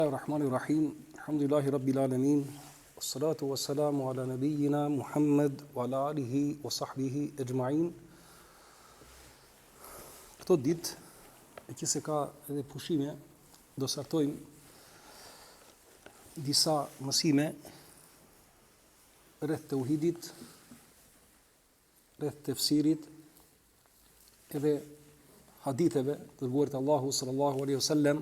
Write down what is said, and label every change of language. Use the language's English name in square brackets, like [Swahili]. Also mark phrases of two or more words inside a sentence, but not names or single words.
[Arabic] بسم الله الرحمن الرحيم. الحمد لله رب العالمين. والصلاة والسلام على نبينا محمد وعلى آله وصحبه أجمعين. [Albanian] Këto ditë, e që se ka edhe pushime, do sartojmë disa mësime rreth tauhidit, rreth tefsirit, edhe haditheve të dërguarit Allahu [Arabic] صلى الله عليه وسلم.